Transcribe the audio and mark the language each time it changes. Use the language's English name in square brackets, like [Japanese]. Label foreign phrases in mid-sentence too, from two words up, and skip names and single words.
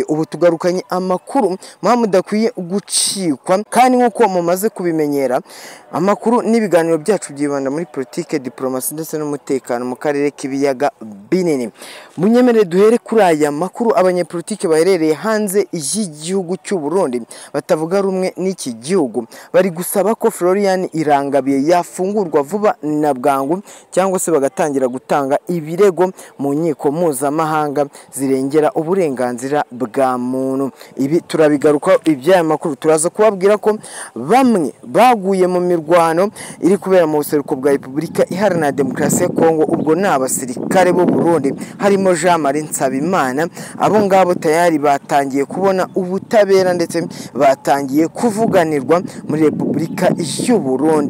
[Kinyarwanda] Ubu tugarukanye amakuru mudakwiye gucikwa kandi nkuko mumaze kubimenyera amakuru n'ibiganiro byacu byibanda muri politique diplomasi ndetse n'umutekano mu karere k'ibiyaga binini. Munyemere duhere kuri aya makuru abanyepolitike baherereye hanze y'igihugu cy'u Burundi batavuga rumwe n'iki gihugu bari gusaba ko Florian Irangabiye yafungurwa vuba na bwangu cyangwa se bagatangira gutanga ibirego mu nkiko mpuzamahanga zirengera uburenganzira bwa muntu. Ibi turabigaruka iby'aya makuru turaza kubabwira ko bamwe baguye mu mirwano iri kubera mu buseruko bwa Repubulika Iharanira Demokarasi ya Kongo ubwo n'abasirikare b'u Burundi harimo Jean Marie Nsabimana abo ngabo tayari batangiye kubona ubutabera ndetse batangiye kuvuganirwa muri Repubulika y'u Burundi.